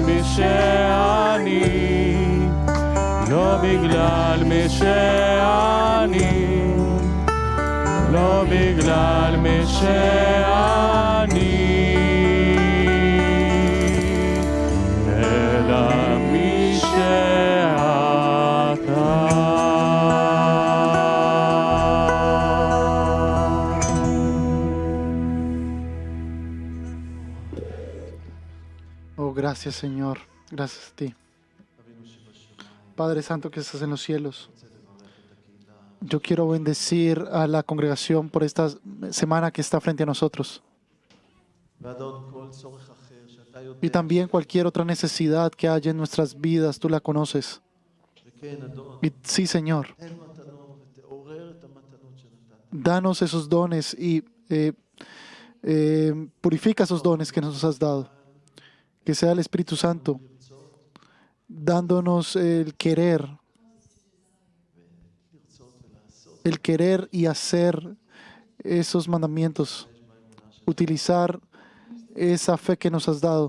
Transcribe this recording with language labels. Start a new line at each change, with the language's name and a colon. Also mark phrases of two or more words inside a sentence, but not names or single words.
Hebrew: מי שאני, לא בגלל מי שאני, לא בגלל מי שאני, אלא מי שאתה.
Spanish: Oh, gracias, Señor. Gracias a ti. Padre Santo que estás en los cielos, yo quiero bendecir a la congregación por esta semana que está frente a nosotros.
Hebrew: ואדון, כל צורך אחר שאתה יודע,
Spanish: Y también cualquier otra necesidad que haya en nuestras vidas, tú la conoces.
Hebrew: וכן, אדון,
Spanish: Y sí, Señor,
Hebrew: תן מתנות ותעורר את המתנות שנתת.
Spanish: danos esos dones y purifica esos dones que nos has dado. Que sea el Espíritu Santo dándonos el querer y hacer esos mandamientos, utilizar esa fe que nos has dado.